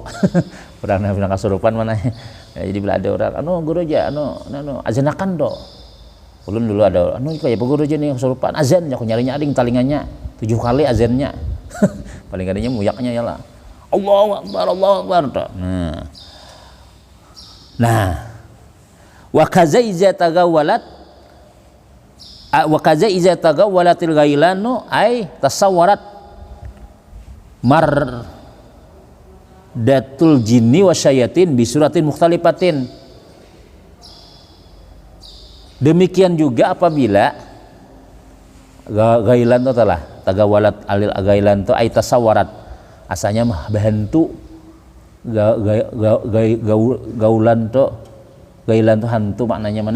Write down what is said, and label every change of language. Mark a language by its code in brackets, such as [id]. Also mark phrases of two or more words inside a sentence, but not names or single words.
[bjn] Orang nang kasurupan mana ya, jadi bila ada orang guru aja azanakan do ulun dulu ada kayak guru aja nih kasurupan azan aku nyarinya ading telinganya 7 kali azannya. Paling kadangnya muyaknya ya lah [ar] الله أكبر. Nah وكذا إذا تغولت الغيلان أي تصورت ذات الجن والشياطين بصورة مختلفة. [bjn] Demikian juga apabila gailan itu telah [ar] تغولت علي الغيلان [bjn] itu [ar] أي تصورت, [bjn] asalnya mah bahantu gaulan itu gailan itu hantu maknanya mana?